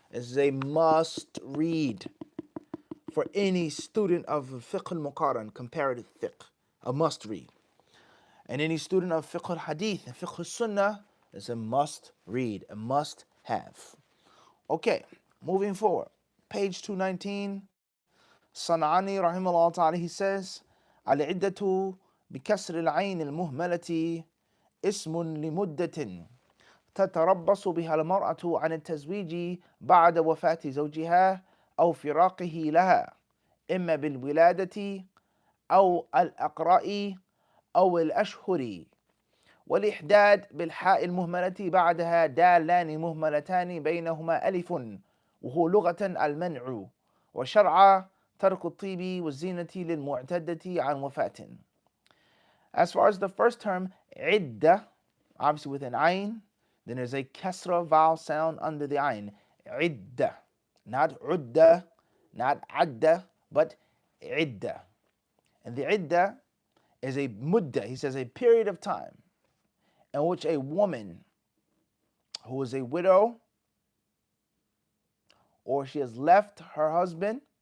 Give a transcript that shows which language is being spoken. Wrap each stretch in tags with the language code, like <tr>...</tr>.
<en>This is a must read for any student of fiqh al-muqaran, comparative fiqh, a must read. And any student of fiqh al-hadith and fiqh al-sunnah is a must read, a must have. Okay, moving forward. Page 219, San'ani rahimahullah ta'ala, he says, Al-iddatu</en> <ar>بكسر العين المهملة اسم لمدة تتربص بها المرأة عن التزويج بعد وفاة زوجها أو فراقه لها إما بالولادة أو الأقراء أو الأشهر، والإحداد بالحاء المهملة بعدها دالان مهملتان بينهما ألف وهو لغة المنع، وشرعا ترك الطيب والزينة للمعتدة عن وفاة.</ar> <en>As far as the first term, iddah, obviously with an ayn, then there's a kasra vowel sound under the ayn. Iddah. Not udda, not adda, but iddah. And the iddah is a mudda, he says a period of time in which a woman who is a widow or she has left her husband</en>